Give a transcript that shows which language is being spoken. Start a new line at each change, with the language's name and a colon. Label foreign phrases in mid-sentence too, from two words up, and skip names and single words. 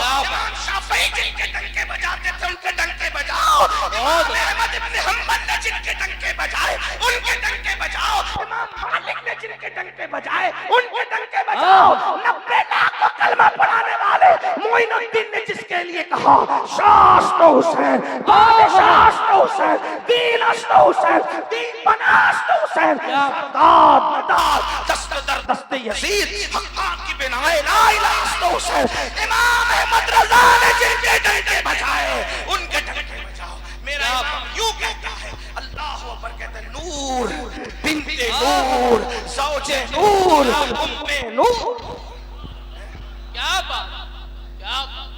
Urdu: امام شافعی جن کے ڈنکے بجاتے تھے ان کے ڈنکے بجاؤ. امام احمد ابن حنبل نے جن کے ڈنکے بجائے ان کے ڈنکے بجاؤ. امام مالک نے جن کے ڈنکے بجائے ان کے ڈنکے بجاؤ. 90 لاکھ کو کلمہ پڑھانے والے معین الدین نے جس کے لیے کہا
Persian: شاست حسین، بادشاست حسین، دین است حسین، دین بناست حسین، سرداد مدار دست در دست یزید، حقا کی بنائے لا الہ است حسین.
Urdu: امام احمد رضا نے جن کے ڈنکے بجائے ان کے ڈنکے بجاؤ. میرا امام یوں کہتا ہے،
Arabic: اللہ اکبر
Urdu: کہتے ہیں
Arabic: نور بنت نور زوج نور ام نور.
Urdu: کیا بات، کیا بات.